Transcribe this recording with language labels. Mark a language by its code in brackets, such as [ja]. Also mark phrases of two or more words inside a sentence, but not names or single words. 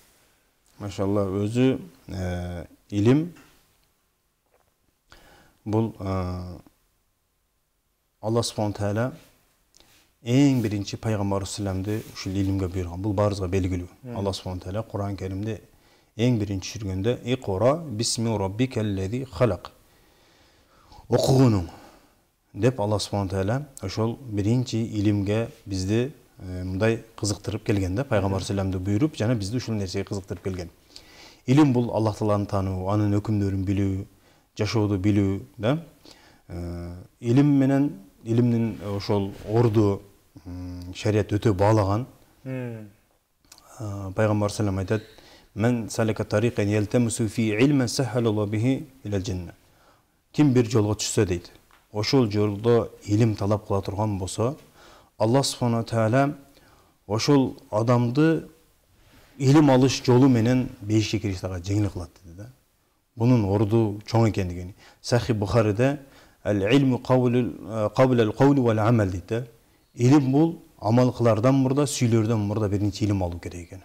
[ky] Машалла, өзү илим бул Алла Субхана Тааля эң биринчи пайгамбар салламды ушул илимге буйруган. Бул баарыбызга белгилүү. Алла Субхана Тааля Кур'ан Керимде эң биринчи жүргөндө [ar] «اقرأ باسم ربك الذي خلق». [ky] Окугунуң деп Алла Субхана Тааля ошол биринчи илимге бизди мындай кызыктырып келген да, пайгамбар салламды буйруп, жана бизди ушул нерсеге кызыктырып келген. Илим бул Аллах Тааланы таануу, анын өкүмдөрүн билүү, жашооду билүү да. Илим менен илимдин ошол орду шарият өтө баалаган. Пайгамбар саллам айтат: [ar] "من سلك طريقا يلتمس فيه علما سهل الله به إلى الجنة." [ky] Ким бир жолго түшсө дейт, ошол жолдо илим талап кыла турган болсо, Аллах субхана тааля ошол адамды илим алыш жолу менен бейишке кириштерге жеңил кылат деди да. Бунун орду чоң экендигин. Сахи Бухариде [ar] «العلم قبل القول والعمل» [ky] дейт да. Илим бул амал кылардан мурда, сүйлөрдөн мурда биринчи илим алуу керек экен.